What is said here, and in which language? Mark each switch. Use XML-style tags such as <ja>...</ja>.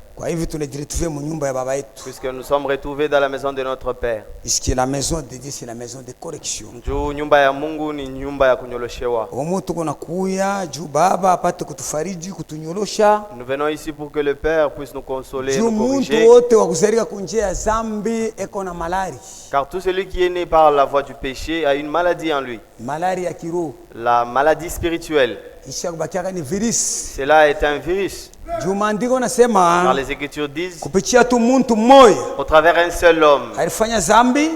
<sw>Kwa hivyo tunajiretrouver mu nyumba ya baba yetu.</sw> <fr>Puisque nous sommes retrouvés dans la maison de notre Père. Ici la maison de Dieu, c'est la maison de correction.</fr> <sw>Juu nyumba ya Mungu ni nyumba ya kunyoloshewa. Omuntu kuna kuya juu baba apate kutufariji kutunyolosha.</sw> <fr>Nous venons ici pour que le Père puisse nous consoler,</fr> <sw>Juu</sw> <fr>nous corriger.</fr> <sw>muntu wote wa kuzalika kunjia ya zambi eko na malari.</sw> <fr>Car tout celui qui est né par la voie du péché a une maladie en lui.</fr> <sw>Malari ya kiroho.</sw> <fr>La maladie spirituelle.</fr> <sw>Kisha kubakiaka ni virus.</sw> <fr>Cela est un virus.</fr> <sw>Juu maandiko nasema</sw> <fr>Car les Écritures disent,</fr> <sw>kupitia tu muntu mmoja</sw> <fr>au travers un seul homme</fr> <sw>alifanya zambi,</sw>